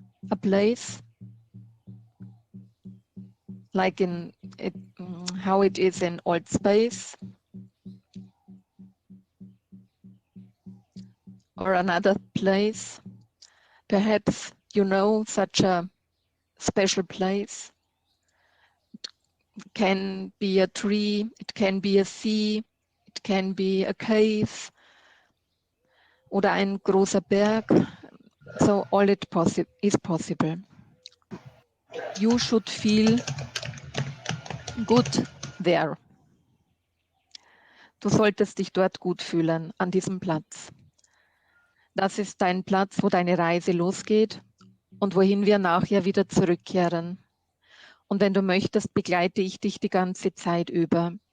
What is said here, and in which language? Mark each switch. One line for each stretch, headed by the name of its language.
English: A place like in it, how it is in old space, or another place. Perhaps you know such a special place. It can be a tree, it can be a sea, it can be a cave
German: oder ein großer Berg.
English: So all it is possible. You should feel good there.
German: Du solltest dich dort gut fühlen, an diesem Platz. Das ist dein Platz, wo deine Reise losgeht und wohin wir nachher wieder zurückkehren. Und wenn du möchtest, begleite ich dich die ganze Zeit über.